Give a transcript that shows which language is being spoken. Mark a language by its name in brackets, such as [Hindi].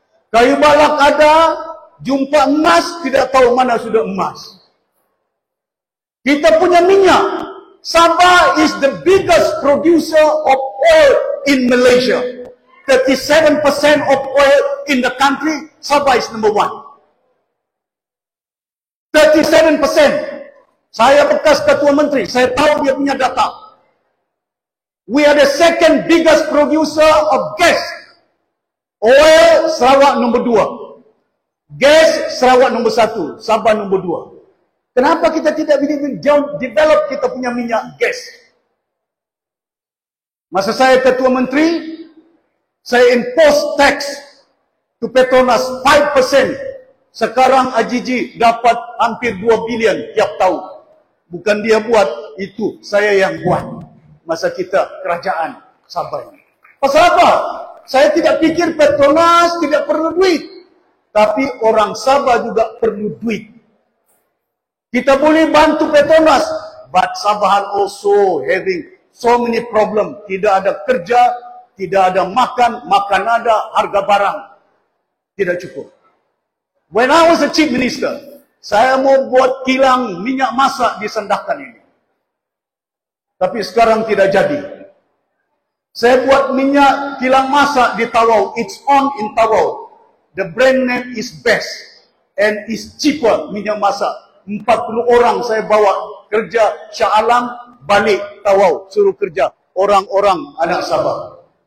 [Malay] Kayu balak ada, jumpa emas, tidak tahu mana sudah emas. Kita punya minyak. [English] Sabah is the biggest producer of oil in Malaysia. 37% of oil in the country, Sabah is number 1. [Malay] 37%. Saya bekas ketua menteri, saya tahu dia punya data. [English] We are the second biggest producer of gas. [Malay] Oil, Sarawak nombor 2. Gas, Sarawak nombor 1. Sabah nombor 2. Kenapa kita tidak develop kita punya minyak gas? Masa saya ketua menteri, saya [English] impose tax to [Malay] Petronas 5%. Sekarang AGG dapat hampir 2 bilion tiap tahun. Bukan dia buat, itu saya yang buat. Masa kita kerajaan Sabah ini. Pasal apa? Saya tidak fikir Petronas tidak perlu duit. Tapi orang Sabah juga perlu duit. Kita boleh bantu Petronas, [English] but Sabahan also having so many problem. [Malay] Tidak ada kerja, tidak ada makan, makan ada, harga barang tidak cukup. [English] When I was a chief minister, [Malay] saya mau buat kilang minyak masak di Sandakan ini. Tapi sekarang tidak jadi. Saya buat minyak kilang masak di Tawau. [English] It's on in Tawau. The brand name is best and is cheaper [Malay] minyak masak. 40 orang saya bawa kerja Shah Alam, balik Tawau, suruh kerja orang-orang anak Sabah.